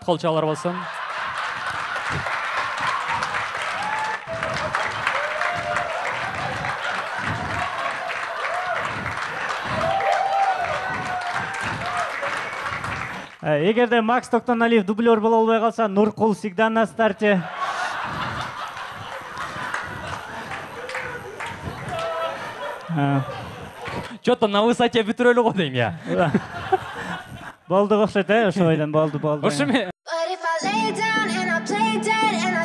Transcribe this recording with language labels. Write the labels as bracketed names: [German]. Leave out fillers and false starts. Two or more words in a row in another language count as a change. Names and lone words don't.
[Kyrgyz] Кол чалар болсун. Эгерде Макс Токтоналиев дублер боло албай калса, Нуркул [Russian] всегда на старте. Чё-то на высоте [Kyrgyz] бүтүрөлү го дейм [Russian] я. [Kyrgyz] Болду окшойт, ошо бойдон болду.